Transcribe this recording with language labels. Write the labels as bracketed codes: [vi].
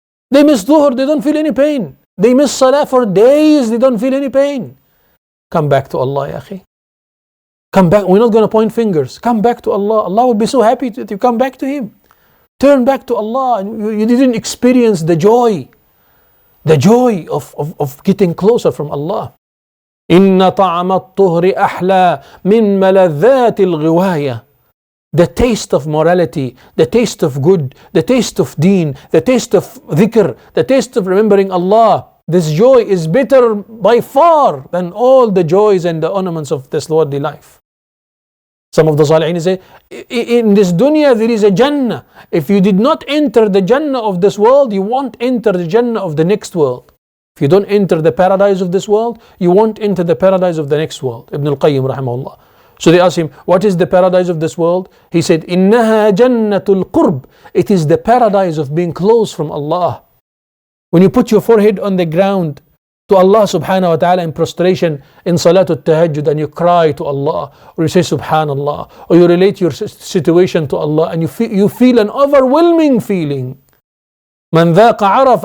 [en] They miss Dhuhr, they don't feel any pain. They miss Salah for days, they don't feel any pain. Come back to Allah, ya akhi. Come back. We're not going to point fingers. Come back to Allah. Allah will be so happy that you come back to Him. Turn back to Allah. And you didn't experience the joy of getting closer from Allah. [ar] إن طعم الطهر أحلى من ملذات الغواية. [en] The taste of morality, the taste of good, the taste of deen, the taste of dhikr, the taste of remembering Allah. This joy is better by far than all the joys and the ornaments of this worldly life. Some of the Salihin say, in this dunya there is a Jannah. If you did not enter the Jannah of this world, you won't enter the Jannah of the next world. If you don't enter the paradise of this world, you won't enter the paradise of the next world. Ibn al-Qayyim rahimahullah. So they asked him, what is the paradise of this world? He said, [ar] إِنَّهَا جَنَّةُ الْقُرْبِ. [en] It is the paradise of being close from Allah. When you put your forehead on the ground to Allah subhanahu wa ta'ala in prostration, in salatul tahajjud, and you cry to Allah, or you say subhanallah, or you relate your situation to Allah, and you feel an overwhelming feeling. [ar] Man dhaqa araf.